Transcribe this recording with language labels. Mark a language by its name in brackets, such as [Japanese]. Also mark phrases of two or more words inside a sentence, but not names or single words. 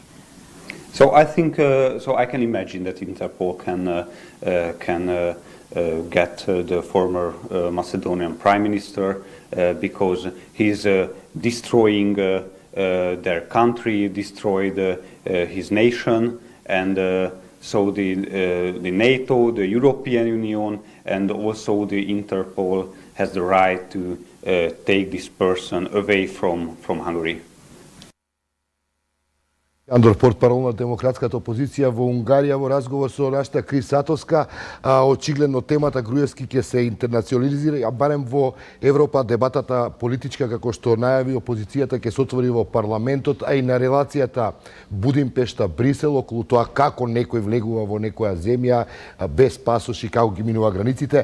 [English] So I think so I can imagine that Interpol can get the former Macedonian Prime Minister because he's destroying their country, destroyed his nation, and so the NATO, the European Union, and also the Interpol has the right to take this person away from Hungary. [Macedonian] Андор, портпарол на демократската опозиција во Унгарија во разговор со нашата Крис Сатовска, очигледно темата Груевски ќе се интернационализира, а барем во Европа дебатата политичка како што најави опозицијата ќе се отвори во парламентот, а и на релацијата Будимпешта-Брисел околу тоа како некој влегува во некоја земја без пасош и како ги минува границите.